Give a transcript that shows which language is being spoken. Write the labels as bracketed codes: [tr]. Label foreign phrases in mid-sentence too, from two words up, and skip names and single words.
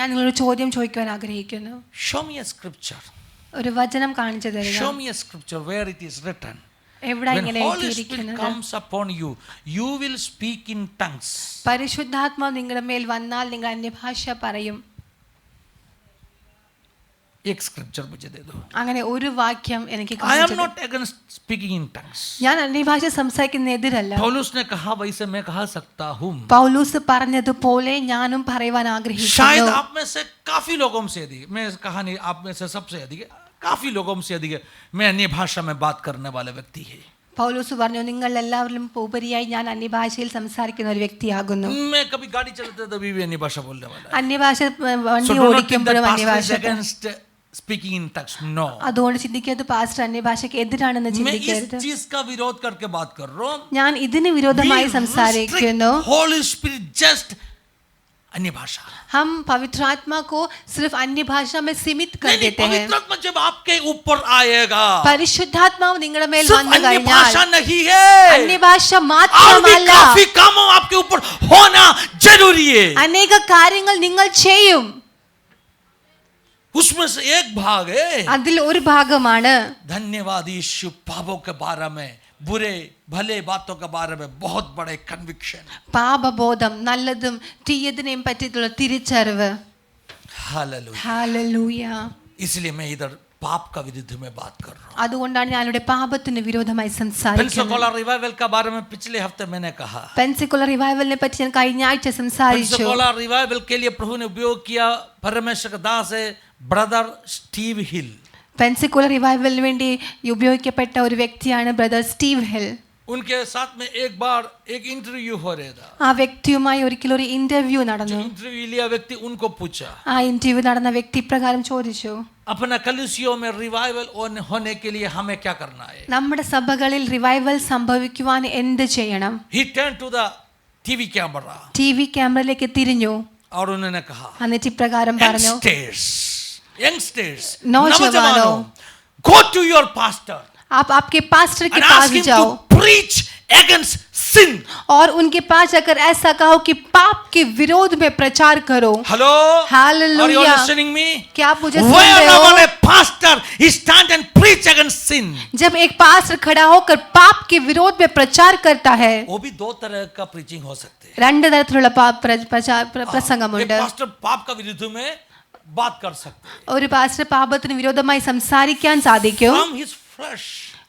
[ml] ഞാൻ നിങ്ങളൊരു ചോദ്യം ചോദിക്കുവാൻ ആഗ്രഹിക്കുന്നു. [en] Show me a scripture. [ml] ഒരു വചനം കാണിച്ചു തരിക. [en] Show me a scripture where it is written. [ml] എവിടെ [en] When [ml] ഇങ്ങനെ [en] Holy Spirit [ml] എഴുതിയിരിക്കുന്നത്? [en] comes upon you, you will speak in tongues. [ml] പരിശുദ്ധാത്മാവ് നിങ്ങളുടെ മേൽ വന്നാൽ നിങ്ങൾ അന്യഭാഷ പറയും. [hi] एक स्क्रिप्चर मुझे दे दो. [ml] അങ്ങനെ ഒരു വാക്യം എനിക്ക് [en] I [ml] കാണിച്ചു [en] am [ml] തരിക. [en] not against speaking in tongues. [ml] ഞാൻ അന്യഭാഷ സംസാരിക്കുന്നതിനെതിരല്ല. [hi] पौलुस ने कहा वैसे मैं कहा सकता हूँ. [ml] പൗലോസ് പറഞ്ഞതുപോലെ ഞാനും പറയുവാൻ [hi] शायद [ml] ആഗ്രഹിക്കുന്നു. [hi] आप में से काफी लोगों से अधिक, मैं कहा नहीं आप में से सबसे अधिक, काफी लोगों से अधिक मैं अन्य भाषा में बात करने वाला व्यक्ति है. [ml] പൗലോസ് പറഞ്ഞു, നിങ്ങൾ എല്ലാവരിലും ഉപരിയായി ഞാൻ അന്യഭാഷയിൽ സംസാരിക്കുന്ന ഒരു വ്യക്തിയാകുന്നു. [hi] मैं कभी गाड़ी चलाते तभी भी अन्य भाषा बोलने वाला. [ml] അന്യഭാഷ [en] So [ml] വണ്ടി [en] do not think [ml] ഓടിക്കുമ്പോഴും [en] that pastor is [ml] അന്യഭാഷ. [en] against speaking in tongues. No. [ml] അതുകൊണ്ട് ചിന്തിക്കരുത് പാസ്റ്റർ അന്യഭാഷയ്ക്ക് എതിരാണെന്ന് [hi] मैं इस [ml] ചിന്തിക്കരുത്. [hi] चीज का विरोध करके बात कर रहा हूँ. [ml] ഞാൻ ഇതിന് വിരോധമായി [en] We [ml] സംസാരിക്കുന്നു. [en] restrict Holy Spirit just [hi] अन्य भाषा. हम पवित्र आत्मा को सिर्फ अन्य भाषा में सीमित कर नहीं, देते हैं. पवित्र आत्मा जब आपके ऊपर आएगा, [ml] പരിശുദ്ധാത്മാവ് നിങ്ങളുടെ മേൽ [hi] सिर्फ [ml] വന്നു [hi] अन्य [ml] കഴിഞ്ഞാൽ [hi] भाषा नहीं है, अन्य ഭാഷ और भी [ml] മാത്രമല്ല, [hi] काफी काम आपके ऊपर होना जरूरी है. [ml] അനേക കാര്യങ്ങൾ നിങ്ങൾ ചെയ്യും. [hi] उसमें से एक भाग है [ml] അതിൽ ഒരു ഭാഗമാണ് [hi] धन्यवाद यीशु पापों के बारे में, बुरे भले बातों के बारे में बहुत बड़े कन्विक्शन. [ml] പാപബോധം, നല്ലതും തീയതിനെയും പറ്റിയിട്ടുള്ള തിരിച്ചറിവ്. [hi] हालेलुया. [ml] ഹല്ലേലൂയ. [hi] इसलिए मैं इधर पाप का विरुद्ध में बात कर रहा हूँ. [ml] അതുകൊണ്ടാണ് ഞാനിവിടെ പാപത്തിന് വിരോധമായി സംസാരിക്കുന്നത്. [hi] पेंसिकोला रिवाइवल के बारे में पिछले हफ्ते मैंने कहा. [ml] പെൻസിക്കുലർ റിവൈവലിനെ പറ്റി ഞാൻ കഴിഞ്ഞ ആഴ്ച സംസാരിച്ചു. [hi] पेंसिकोला रिवाइवल के लिए प्रभु ने उपयोग किया परमेश्वर का दास है ब्रदर स्टीव हिल. [ml] പെൻസിക്കുലർ റിവൈവലിന് വേണ്ടി ഉപയോഗിക്കപ്പെട്ട ഒരു വ്യക്തിയാണ് ബ്രദർ സ്റ്റീവ് ഹിൽ. [hi] उनके साथ में एक बार एक इंटरव्यू हो रहा था. [ml] ആ വ്യക്തിയുമായി ഒരിക്കലും ഒരു ഇന്റർവ്യൂ നടന്നു. [hi] इंटरव्यू लिया व्यक्ति उनको पूछा, [ml] ആ ഇന്റർവ്യൂ നടന്ന വ്യക്തി പ്രകാരം ചോദിച്ചു, [hi] अपना कलीसियों में रिवाइवल होने के लिए हमें क्या करना है? [ml] നമ്മുടെ സഭകളിൽ റിവൈവൽ സംഭവിക്കുവാൻ എന്ത് ചെയ്യണം? [en] He turned to the TV camera [ml] TV ക്യാമറയിലേക്ക് തിരിഞ്ഞു. [hi] और उन्होंने कहा, [ml] എന്നിട്ട് ഇപ്രകാരം പറഞ്ഞു, [en] youngsters, [hi] नौजवानों, [en] go to your pastor [hi] आप आपके पास्टर के [en] and [hi] पास [en] ask him [hi] जाओ [en] to preach against sin. [hi] और उनके पास जाकर ऐसा कहो कि पाप के विरोध में प्रचार करो. [en] Hello? Hallelujah. Are you listening me? [hi] क्या आप मुझे सुन रहे [en] Wherever [hi] हो? [en] a pastor he stand and preach against sin, [hi] जब एक पास्टर खड़ा होकर पाप के विरोध में प्रचार करता है, वो भी दो तरह का preaching हो सकते हैं. [ml] രണ്ട് തരത്തിലുള്ള [hi] एक [ml] പ്രസംഗമുണ്ട്. [hi] pastor पाप का विरुद्ध में बात कर सकते हैं. [ml] ഒരു പാസ്റ്റർ പാപത്തിന് വിരോധമായി സംസാരിക്കാൻ സാധിക്കും. [en] From his flesh.